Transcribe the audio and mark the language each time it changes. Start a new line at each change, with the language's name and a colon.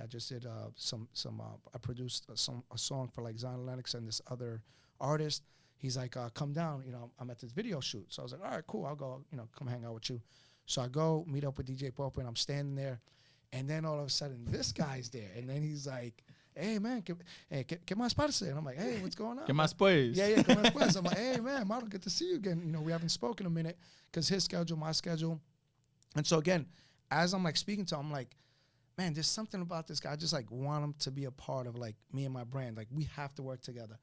English: I just did I produced a song for like Zion Lennox and this other artist. He's like, come down. You know, I'm at this video shoot. So I was like, all right, cool. I'll go, come hang out with you. So I go meet up with DJ Pope, and I'm standing there. And then all of a sudden, this guy's there. And then he's like, hey, man,
Spanish: ¿qué más parce?
English: And I'm like, hey, what's going on?
Spanish: ¿Qué más pues?
English: Yeah,
Spanish: ¿qué más pues?
English: I'm like, hey, man, Mauro, good to see you again. You know, we haven't spoken a minute because his schedule, my schedule. And so, again, as I'm, like, speaking to him, I'm like, man, there's something about this guy. I just, like, want him to be a part of, like, me and my brand. Like, we have to work together.